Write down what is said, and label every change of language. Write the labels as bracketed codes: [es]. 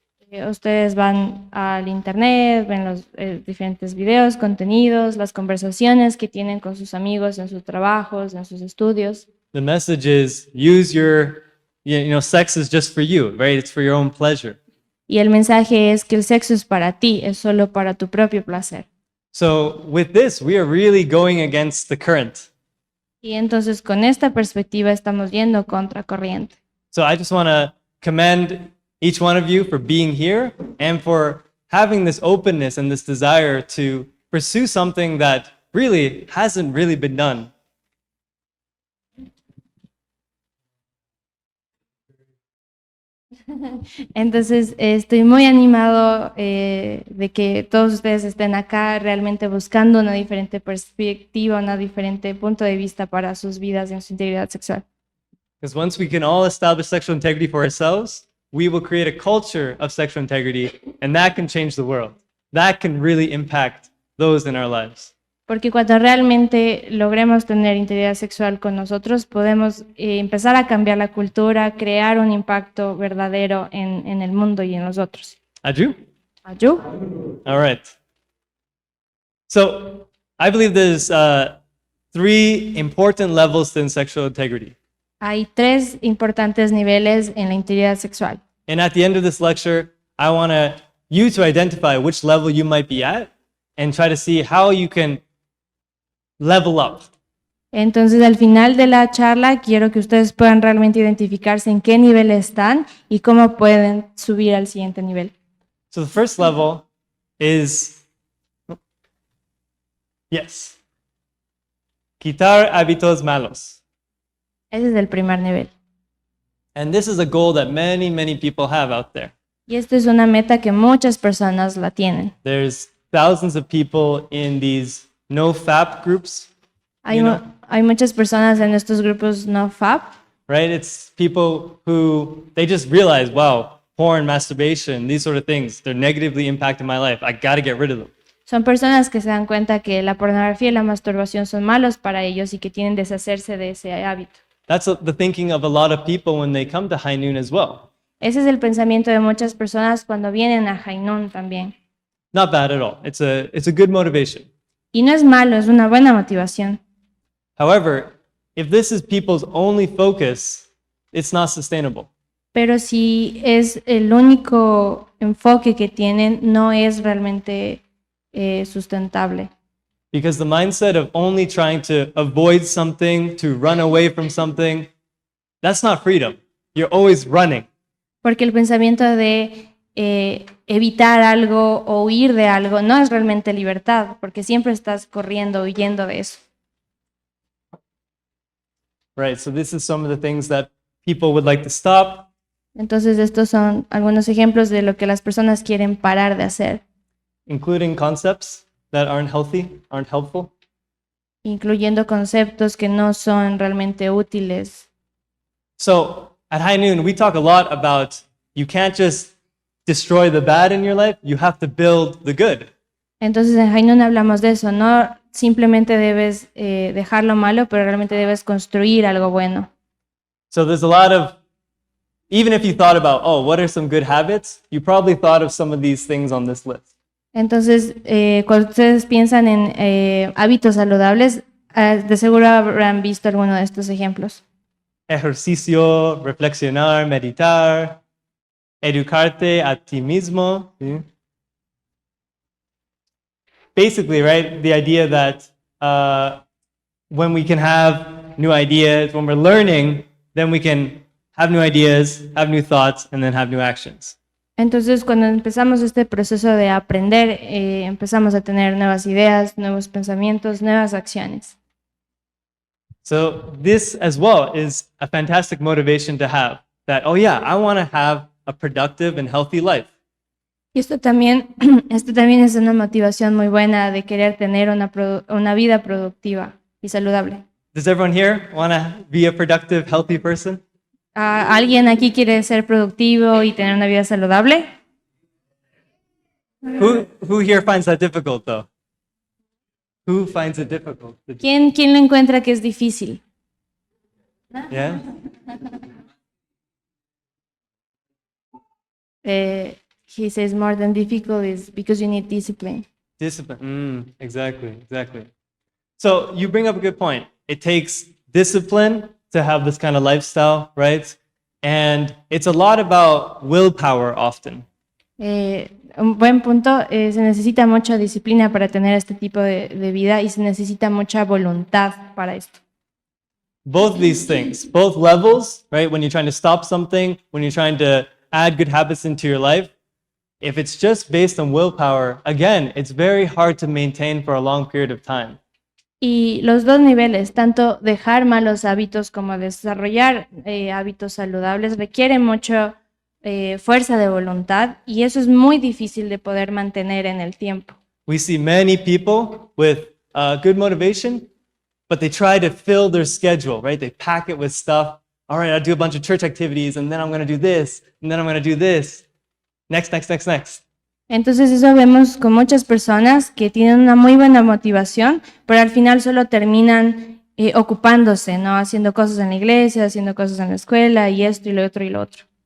[es] Ustedes van al internet, ven los diferentes videos, contenidos, las conversaciones que tienen con sus amigos en sus trabajos, en sus estudios. [en] The message is, use your, sex is just for you, right? It's for your own pleasure. [es] Y el mensaje es que el sexo es para ti, es solo para tu propio placer. [en] So with this, we are really going against the current. [es] Y entonces con esta perspectiva estamos yendo contra corriente. [en] So I just want to commend each one of you for being here and for having this openness and this desire to pursue something that really hasn't really been done. [es] Entonces, estoy muy animado de que todos ustedes estén acá realmente buscando una diferente perspectiva, un diferente punto de vista para sus vidas y en su integridad sexual. [en] Because once we can all establish sexual integrity for ourselves, we will create a culture of sexual integrity, and that can change the world. That can really impact those in our lives. [es] Porque cuando realmente logremos tener integridad sexual con nosotros, podemos empezar a cambiar la cultura, crear un impacto verdadero en el mundo y en los otros. Aju? ¿Ayú? [en] All right. So I believe there's 3 important levels in sexual integrity. [es] Hay 3 importantes niveles en la integridad sexual. [en] And at the end of this lecture, I want you to identify which level you might be at and try to see how you can level up. [es] Entonces, al final de la charla, quiero que ustedes puedan realmente identificarse en qué nivel están y cómo pueden subir al siguiente nivel. [en] So the first level is, yes, [es] quitar hábitos malos. Ese es el primer nivel. [en] And this is a goal that many, many people have out there. [es] Y esta es una meta que muchas personas la tienen. [en] There's thousands of people in these no FAP groups, [es] Hay muchas personas en estos grupos no FAP, [en] right? It's people who, they just realize, wow, porn, masturbation, these sort of things, they're negatively impacting my life. I got to get rid of them. [es] son personas que se dan cuenta que la pornografía y la masturbación son malos para ellos y que tienen que deshacerse de ese hábito. [en] That's the thinking of a lot of people when they come to High Noon as well. [es] Ese es el pensamiento de muchas personas cuando vienen a Junio también. [en] Not bad at all. It's a good motivation. [es] Y no es malo, es una buena motivación. [en] However, if this is people's only focus, it's not sustainable. [es] Pero si es el único enfoque que tienen, no es realmente sustentable. [en] Because the mindset of only trying to avoid something, to run away from something, that's not freedom. You're always running. [es] Porque el pensamiento de evitar algo o huir de algo no es realmente libertad, porque siempre estás corriendo, huyendo de eso. [en] Right, so this is some of the things that people would like to stop. [es] Entonces estos son algunos ejemplos de lo que las personas quieren parar de hacer, [en] Including concepts that aren't healthy, aren't helpful. [es] incluyendo conceptos que no son realmente útiles. [en] So at High Noon, we talk a lot about you can't just destroy the bad in your life, you have to build the good. [es] Entonces en Junio hablamos de eso, no simplemente debes dejar lo malo, pero realmente debes construir algo bueno. [en] So there's a lot of, even if you thought about, oh, what are some good habits, you probably thought of some of these things on this list. [es] Entonces, cuando ustedes piensan en hábitos saludables, de seguro habrán visto alguno de estos ejemplos. Ejercicio, reflexionar, meditar, educarte a ti mismo. ¿Sí? [en] Basically, right, the idea that when we can have new ideas, when we're learning, then we can have new ideas, have new thoughts, and then have new actions. [es] Entonces, cuando empezamos este proceso de aprender, empezamos a tener nuevas ideas, nuevos pensamientos, nuevas acciones. [en] So this as well is a fantastic motivation to have, that, oh yeah, I want to have a productive and healthy life. [es] Y esto también es una motivación muy buena de querer tener una vida productiva y saludable. [en] Does everyone here want to be a productive, healthy person? [es] ¿Alguien aquí quiere ser productivo y tener una vida saludable? [en] Who here finds that difficult though? Who finds it difficult? [es] ¿Quién lo encuentra que es difícil? [en] Yeah? He says more than difficult is because you need discipline. Discipline. Exactly. So you bring up a good point. It takes discipline to have this kind of lifestyle, right? And it's a lot about willpower often. [es] Un buen punto, se necesita mucha disciplina para tener este tipo de vida y se necesita mucha voluntad para esto. [en] Both these things, both levels, right? When you're trying to stop something, when you're trying to add good habits into your life, if it's just based on willpower, again, it's very hard to maintain for a long period of time. [es] Y los dos niveles, tanto dejar malos hábitos como desarrollar hábitos saludables, requieren mucho fuerza de voluntad y eso es muy difícil de poder mantener en el tiempo. [en] We see many people with good motivation, but they try to fill their schedule, right? They pack it with stuff. All right, I'll do a bunch of church activities, and then I'm going to do this, and then I'm going to do this. Next. [es] Entonces eso vemos con muchas personas que tienen una muy buena motivación, pero al final solo terminan ocupándose, ¿no? Haciendo cosas en la iglesia, haciendo cosas en la escuela, y esto y lo otro y lo otro.